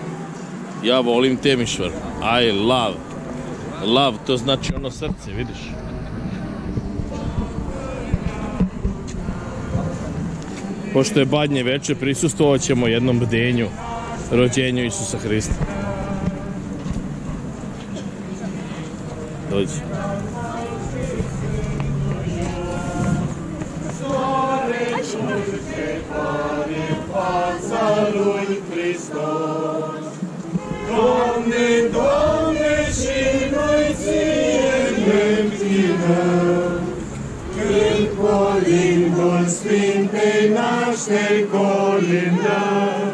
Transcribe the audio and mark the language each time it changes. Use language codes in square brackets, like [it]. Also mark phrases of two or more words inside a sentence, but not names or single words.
[sr] Ja volim Temišvar. [en] I love. [sr] Love, to znači ono srce, vidiš? Pošto je Badnje veče, prisustvovat ćemo jednom bdenju, rođenju Isusa Hrista. Dođi. [ro] Doamne, Doamne, și noi ție ne închinăm, când colindul Sfintei nașteri colindăm.